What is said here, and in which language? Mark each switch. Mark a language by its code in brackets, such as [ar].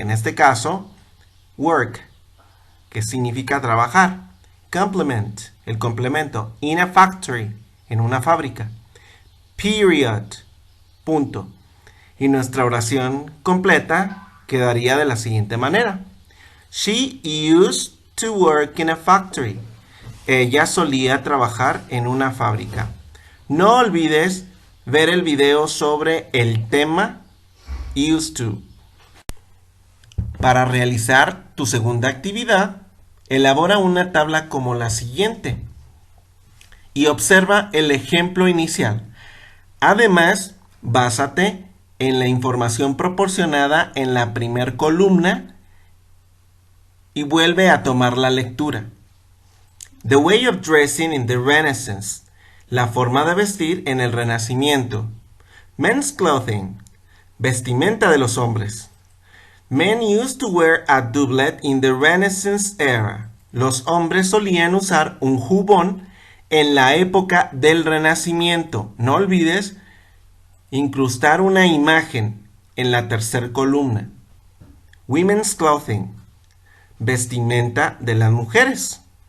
[es] En este caso, work, que significa trabajar. Complement, el complemento. [en] In a factory, [es] en una fábrica. Period, punto. Y nuestra oración completa quedaría de la siguiente manera. [en] She used to work in a factory. [es] Ella solía trabajar en una fábrica. No olvides ver el video sobre el tema used to. Para realizar tu segunda actividad, elabora una tabla como la siguiente y observa el ejemplo inicial. Además, básate en la información proporcionada en la primer columna y vuelve a tomar la lectura. [en] The way of dressing in the Renaissance. [es] La forma de vestir en el Renacimiento. [en] Men's clothing. [es] Vestimenta de los hombres. [en] Men used to wear a doublet in the Renaissance era. [es] Los hombres solían usar un jubón en la época del Renacimiento. No olvides incrustar una imagen en la tercera columna. [en] Women's clothing. [es] Vestimenta de las mujeres.